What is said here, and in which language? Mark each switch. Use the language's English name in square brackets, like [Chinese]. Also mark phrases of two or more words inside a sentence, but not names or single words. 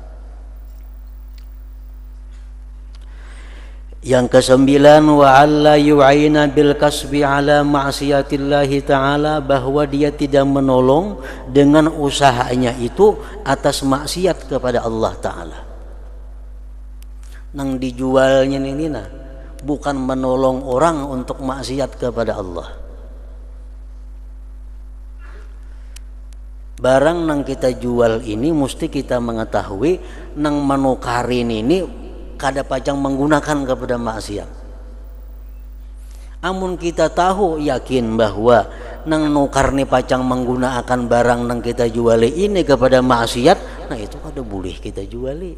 [Indonesian] Yang ke-9, [Arabic] وألا يعين بالكسب على معصية الله تعالى, [Indonesian] bahwa dia tidak menolong dengan usahanya itu atas maksiat kepada Allah Ta'ala. Nang dijualnya ini bukan menolong orang untuk maksiat kepada Allah. [Banjar] Barang nang kita jual ini mesti kita mengetahui nang menukarin ini kada pacang menggunakan kepada maksiat. Amun kita tahu yakin bahwa nang nukar ni pacang menggunakan barang nang kita juali ini kepada maksiat, nah itu kada boleh kita juali.